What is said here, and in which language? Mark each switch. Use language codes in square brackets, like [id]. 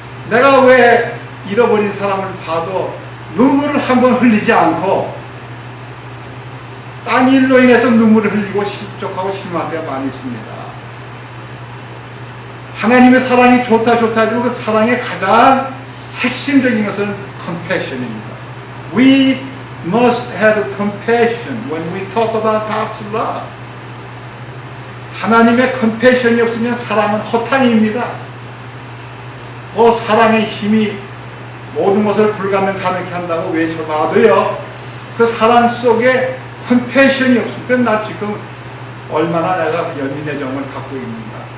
[ko] 내가 왜 잃어버린 사람을 봐도 눈물을 한번 흘리지 않고 딴 일로 인해서 눈물을 흘리고 실족하고 실망할 때가 많이 있습니다. 하나님의 사랑이 좋다 하지만 그 사랑의 가장 핵심적인 것은 compassion입니다. [en] We must have compassion when we talk about God's love. [ko] 하나님의 compassion이 없으면 사랑은 허탕입니다. 사랑의 힘이 모든 것을 불가능 가능케 한다고 외쳐봐도요, 그 사랑 속에 compassion이 없으면 나 지금 얼마나 내가 연민의 정을 갖고 있는가.